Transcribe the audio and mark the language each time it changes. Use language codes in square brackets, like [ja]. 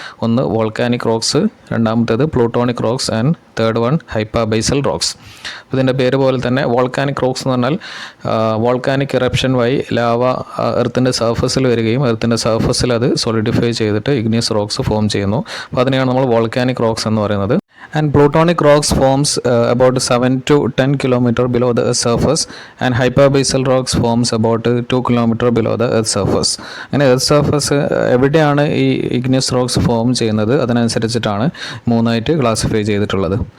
[ml] ഒന്ന് volcanic rocks, രണ്ടാമത്തേത് plutonic rocks and third one ഹൈപ്പാബേസൽ rocks. ഇതിൻ്റെ പേര് പോലെ തന്നെ വോൾക്കാനിക് റോക്സ് എന്ന് പറഞ്ഞാൽ വോൾക്കാനിക് ഇറപ്ഷൻ വഴി ലാവ എർത്തിൻ്റെ സർഫസിൽ വരികയും എർത്തിൻ്റെ സർഫസിൽ അത് സോളിഡിഫൈ ചെയ്തിട്ട് ഇഗ്നിയസ് റോക്സ് ഫോം ചെയ്യുന്നു. അപ്പോൾ അതിനെയാണ് നമ്മൾ വോൾക്കാനിക് റോക്സ് എന്ന് പറയുന്നത്. [en] And plutonic rocks forms about 7 to 10 km below the Earth's surface, and hyperbasal rocks forms about 2 km below the Earth's surface. [ml] അങ്ങനെ എർത്ത് സർഫസ് എവിടെയാണ് ഈ ഇഗ്നിയസ് റോക്സ് ഫോം ചെയ്യുന്നത് അതിനനുസരിച്ചിട്ടാണ് 3 ക്ലാസിഫൈ ചെയ്തിട്ടുള്ളത്.